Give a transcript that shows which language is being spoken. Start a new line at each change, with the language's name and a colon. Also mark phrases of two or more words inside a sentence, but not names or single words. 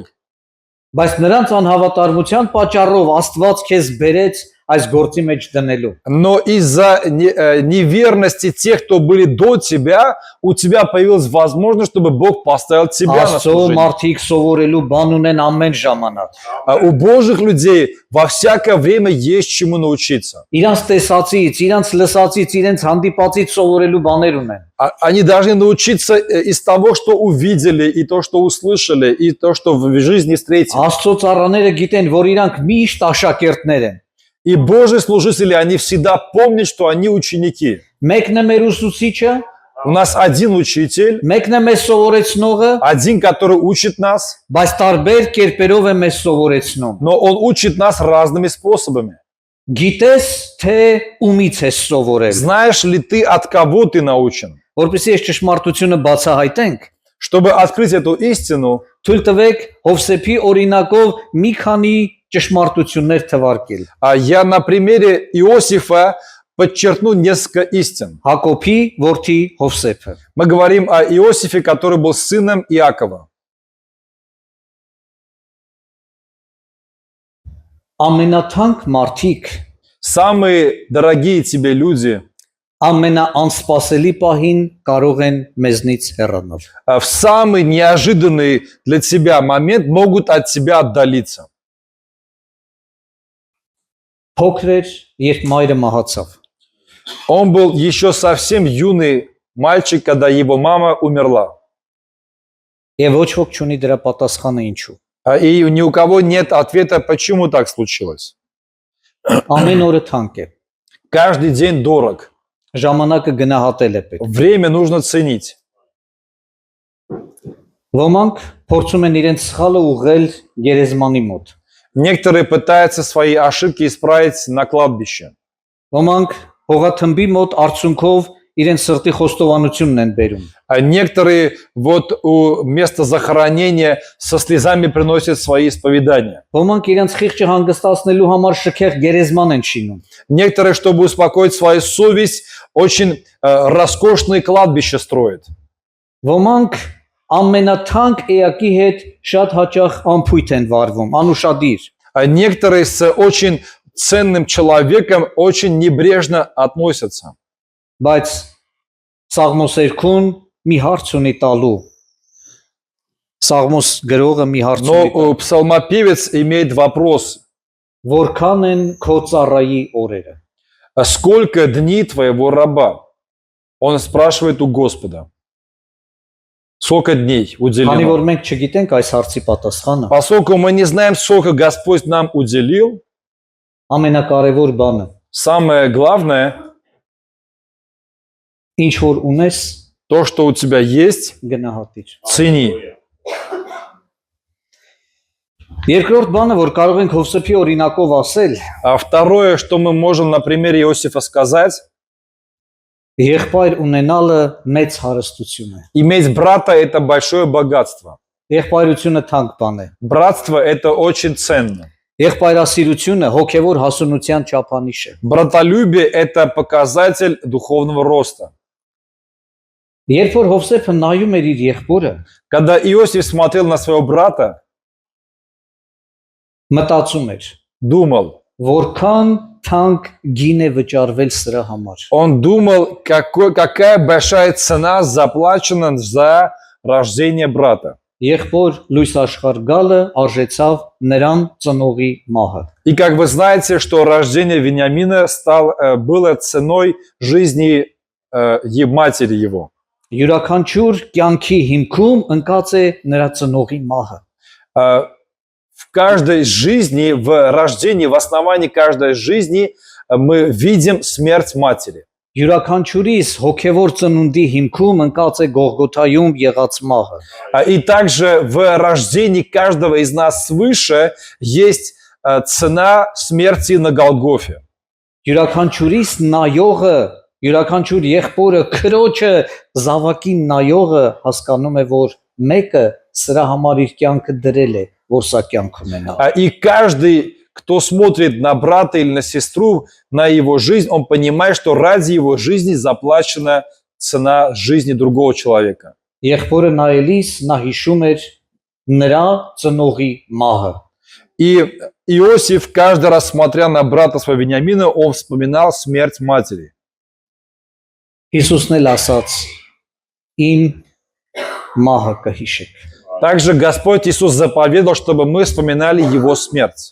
Armenian: բայց նրանց անհավատարմության պատճառով Աստված քեզ բերեց այս գործի մեջ դնելու։
Russian: Но из-за неверности тех, кто были до тебя, у тебя появилась возможность, чтобы Бог поставил тебя на Աստծո служение.
Armenian: մարդիկ սովորելու բան ունեն ամեն ժամանակ։
Russian: У Божьих людей во всякое время есть чему научиться.
Armenian: Իրանց տեսածից, иրանց լսածից, իրենց հանդիպածից սովորելու բաներ ունեն։
Russian: Они должны научиться из того, что увидели, и то, что услышали, и то, что в жизни встретили.
Armenian: Աստծո ծառաները գիտեն, որ իրանք միշտ աշակերտներ են։
Russian: И Божьи служители, они всегда помнят, что они ученики.
Armenian: Մեկն է մեր ուսուցիչը,
Russian: У нас один учитель,
Armenian: մեկն է մեզ սովորեցնողը,
Russian: один, который учит нас,
Armenian: բայց տարբեր կերպերով է մեզ սովորեցնում։
Russian: но он учит нас разными способами.
Armenian: Գիտես թե ումից ես սովորել։
Russian: Знаешь ли ты, от кого ты научен?
Armenian: որպեսզի այս ճշմարտությունը բացահայտենք,
Russian: Чтобы открыть эту истину,
Armenian: թույլ տվեք Հովսեփի օրինակով մի քանի ճշմարտություններ թվարկել։
Russian: я на примере Иосифа подчеркну несколько истин.
Armenian: Հակոբի որդի Հովսեփը։
Russian: Мы говорим о Иосифе, который был сыном Иакова.
Armenian: Ամենաթանկ մարդիկ
Russian: Самые дорогие тебе люди
Armenian: ամենաանսպասելի պահին կարող են մեզնից հեռանալ։
Russian: в самый неожиданный для тебя момент могут от тебя отдалиться.
Armenian: Փոքր էր, երբ մայրը մահացավ։
Russian: Он был еще совсем юный мальчик, когда его мама умерла.
Armenian: Եվ ոչ ոք չունի դրա պատասխանը ինչու։
Russian: И ни у кого нет ответа, почему так случилось.
Armenian: Ամեն օրը թանկ է։
Russian: Каждый день дорог.
Armenian: Ժամանակը գնահատել է պետք։
Russian: Время нужно ценить.
Armenian: Ոմանք փորձում են իրենց սխալը ուղղել գերեզմանի մոտ։
Russian: Некоторые пытаются свои ошибки исправить на кладбище.
Armenian: Ոմանք հողաթմբի մոտ արցունքով իրենց սրտի խոստովանությունն են բերում։
Russian: А некоторые вот у места захоронения со слезами приносят свои исповедания.
Armenian: Ոմանք իրենց խիղճը հանգստացնելու համար շքեղ գերեզման են շինում։
Russian: Некоторые, чтобы успокоить свою совесть, очень роскошные кладбища строят.
Armenian: Ոմանք ամենաթանկ էակի հետ շատ հաճախ անփույթ են վարվում, անուշադիր։
Russian: А некоторые с очень ценным человеком очень небрежно относятся.
Armenian: Բայց Սաղմոս 2-ն մի հարց ունի տալու։ Սաղմոս գրողը մի հարց ունի։
Russian: Но псалмопевец имеет вопрос.
Armenian: Որքան են քո ծառայի օրերը։
Russian: А сколько дней твоего раба? Он спрашивает у Господа. Сколько дней Քանի уделено?
Armenian: որ մենք չգիտենք այս հարցի պատասխանը,
Russian: Поскольку мы не знаем, сколько Господь нам уделил,
Armenian: ամենակարևոր բանը,
Russian: самое главное,
Armenian: ինչ որ ունես,
Russian: то, что у тебя есть,
Armenian: գնահատիր։
Russian: цени.
Armenian: Երկրորդ բանը, որ կարող ենք Հովսեփի օրինակով ասել,
Russian: А второе, что мы можем на примере Иосифа сказать,
Armenian: եղբայր ունենալը մեծ հարստություն է։
Russian: иметь брата – это большое богатство.
Armenian: Եղբայրությունը թանկ բան է։
Russian: Братство – это очень ценно.
Armenian: Եղբայրասիրությունը հոգևոր հասունության չափանիշ է։
Russian: Братолюбие – это показатель духовного роста.
Armenian: Երբ որ Հովսեփը նայում էր իր եղբորը,
Russian: Когда Иосиф смотрел на своего брата,
Armenian: մտածում էր,
Russian: думал,
Armenian: որքան թանկ գին է վճարվել սրա համար։
Russian: он думал, какая большая цена заплачена за рождение брата.
Armenian: Եղբոր լույս աշխարհ гալը արժեցավ նրան ծնողի մահը։
Russian: И как вы знаете, что рождение Вениамина было ценой жизни матери его.
Armenian: Յուրաքանչյուր կյանքի հիմքում ընկած է նրա ծնողի մահը։
Russian: В каждой жизни, в рождении, в основании каждой жизни мы видим смерть матери.
Armenian: Յուրաքանչյուրիս հոգևոր ծնունդի հիմքում ընկած է Գողգոթայում եղած մահը։
Russian: И также в рождении каждого из нас свыше есть цена смерти на Голгофе.
Armenian: Յուրաքանչյուրիս նայողը, յուրաքանչյուր եղբորը քրոջը զավակին նայողը հասկանում է, որ մեկը սրա համար իր կյանքը դրել է, որ սա կյանք ունենա։
Russian: И каждый, кто смотрит на брата или на сестру, на его жизнь, он понимает, что ради его жизни заплачена цена жизни другого человека.
Armenian: Եղբորը նայելիս նա հիշում էր նրա ծնողի մահը։
Russian: И Иосиф, каждый раз смотря на брата своего Вениамина, он вспоминал смерть матери.
Armenian: Հիսուսն էլ ասաց. Իմ մահը կհիշեք։
Russian: Также Господь Иисус заповедал, чтобы мы вспоминали его смерть.